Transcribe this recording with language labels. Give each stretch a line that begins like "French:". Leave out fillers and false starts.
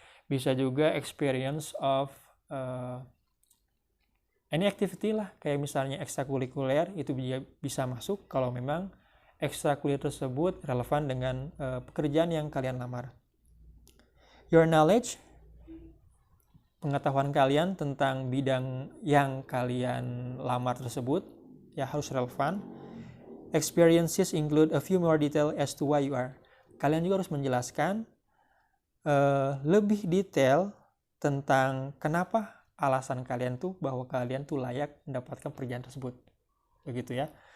Indonesian: Bisa juga
English: experience of any activity
Indonesian: lah, kayak misalnya ekstrakurikuler itu bisa masuk kalau memang ekstrakurikuler tersebut relevan dengan pekerjaan yang kalian lamar.
English: Your knowledge,
Indonesian: pengetahuan kalian tentang bidang yang kalian lamar tersebut ya harus relevan.
English: Experiences include a few more detail as to why you are.
Indonesian: Kalian juga harus menjelaskan lebih detail tentang kenapa alasan kalian tuh bahwa kalian tuh layak mendapatkan pekerjaan tersebut. Begitu ya.